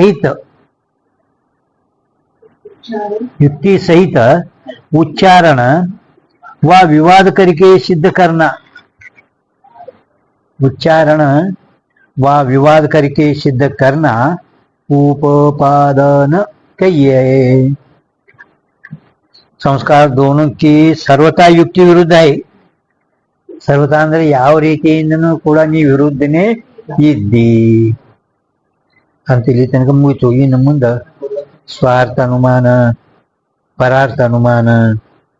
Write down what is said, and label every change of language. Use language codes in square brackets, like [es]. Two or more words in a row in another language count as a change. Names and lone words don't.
[hi] सहित उच्चारण व विवाद करके सिद्ध करना, उच्चारण व विवाद करके सिद्ध करना उपादान कहिए. संस्कार दोनों की सर्वथा युक्ति विरुद्ध है. [kn] ಸರ್ವತಾ ಅಂದ್ರೆ ಯಾವ ರೀತಿಯಿಂದನೂ ಕೂಡ ನೀವು ವಿರುದ್ಧನೇ ಇದ್ದಿ ಅಂತ ಇಲ್ಲಿ ತನಕ ಮುಗಿತು. ಇನ್ನು ಮುಂದೆ ಸ್ವಾರ್ಥ ಅನುಮಾನ, ಪರಾರ್ಥ ಅನುಮಾನ,